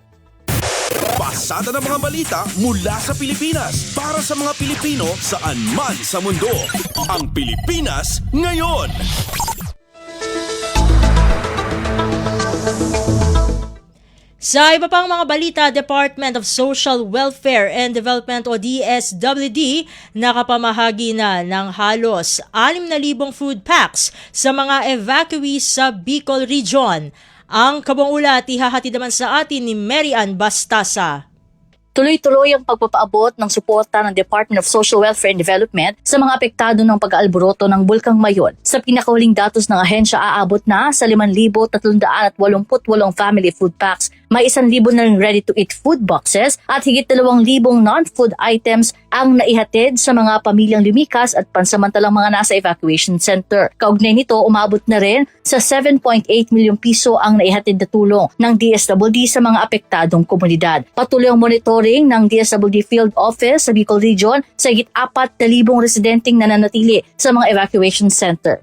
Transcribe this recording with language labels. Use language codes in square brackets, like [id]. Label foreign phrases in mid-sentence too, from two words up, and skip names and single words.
[tl] Pasada ng mga balita mula sa Pilipinas para sa mga Pilipino saan man sa mundo. Ang Pilipinas ngayon. Sa iba pang mga balita, Department of Social Welfare and Development o DSWD nakapamahagi na ng halos 6,000 [en] food packs [tl] sa mga evacuees sa Bicol Region. Ang kabuuan ulat ihahatid naman sa atin ni Mary Ann Bastasa. Tuloy-tuloy ang pagpapaabot ng suporta ng Department of Social Welfare and Development sa mga apektado ng pag-aalboroto ng Bulkang Mayon. Sa pinakahuling datos ng ahensya, aabot na sa 5,388 [en] family food packs. [tl] May 1,000 na [en] ready-to-eat food boxes [tl] at higit 2,000 [en] non-food items [tl] ang naihatid sa mga pamilyang lumikas at pansamantalang mga nasa [en] evacuation center. [tl] Kaugnay nito, umabot na rin sa 7.8 milyong piso ang naihatid na tulong ng DSWD sa mga apektadong komunidad. Patuloy ang monitoring ng DSWD Field Office sa Bicol Region sa higit 4,000 residenteng nananatili sa mga [en] evacuation center.